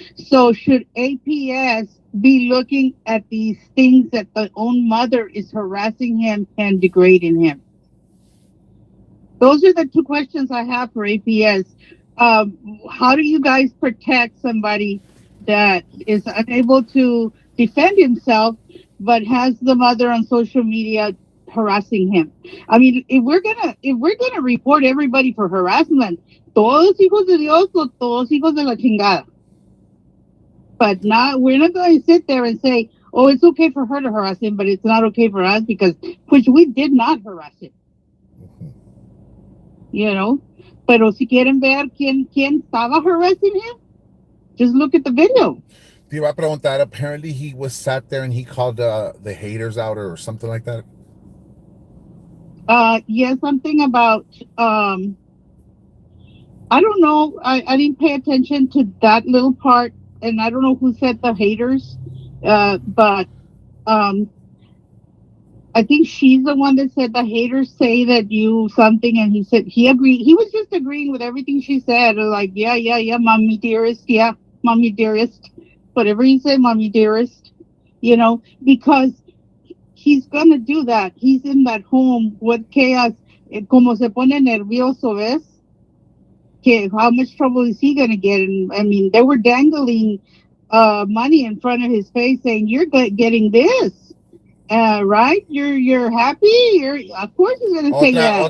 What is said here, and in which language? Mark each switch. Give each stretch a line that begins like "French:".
English: So should APS be looking at these things that the own mother is harassing him and degrading him? Those are the two questions I have for APS. Um, how do you guys protect somebody that is unable to defend himself, but has the mother on social media harassing him? I mean, if we're gonna report everybody for harassment,
Spanish: todos hijos de Dios o todos hijos de la chingada.
English: But not we're not going to sit there and say, oh, it's okay for her to harass him, but it's not okay for us because which we did not harass him. You know.
Spanish: Pero si quieren ver quién estaba
English: harassing him, just look at the video.
Spanish: Te iba a preguntar,
English: apparently he was sat there and he called the haters out or something like that. Yeah, something about I don't know. I didn't pay attention to that little part, and I don't know who said the haters. But um, I think she's the one that said the haters say that you something, and he said he agreed. He was just agreeing with everything she said. Like, yeah, yeah, yeah, mommy dearest, yeah, mommy dearest, whatever he said, mommy dearest. Because he's gonna do that. He's in that home with chaos.
Spanish: Como se pone nervioso, ¿ves?
English: Okay, how much trouble is he gonna get? And I mean, they were dangling money in front of his face, saying, "You're getting this." Right? You're happy. You're of course he's gonna say yes.